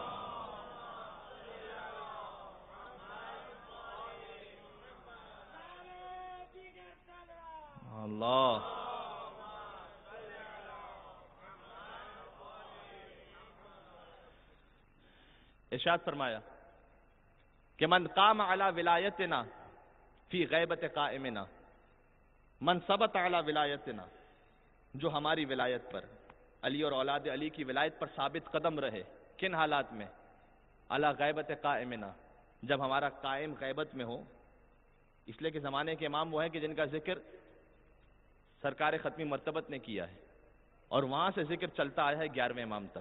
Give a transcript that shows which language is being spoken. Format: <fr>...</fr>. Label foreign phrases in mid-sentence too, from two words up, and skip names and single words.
<ur>اللہ. ارشاد فرمایا کہ</ur> <ar>من قام علی ولایتنا فی غیبت قائمنا، من ثبت علی ولایتنا،</ar> <ur>جو ہماری ولایت پر، علی اور اولاد علی کی ولایت پر ثابت قدم رہے. کن حالات میں؟</ur> <ar>علی غیبت قائمنا،</ar> <ur>جب ہمارا قائم غیبت میں ہو. اس لیے کہ زمانے کے امام وہ ہیں کہ جن کا ذکر سرکار ختمی مرتبت نے کیا ہے، اور وہاں سے ذکر چلتا آیا ہے 11ویں امام تک.</ur>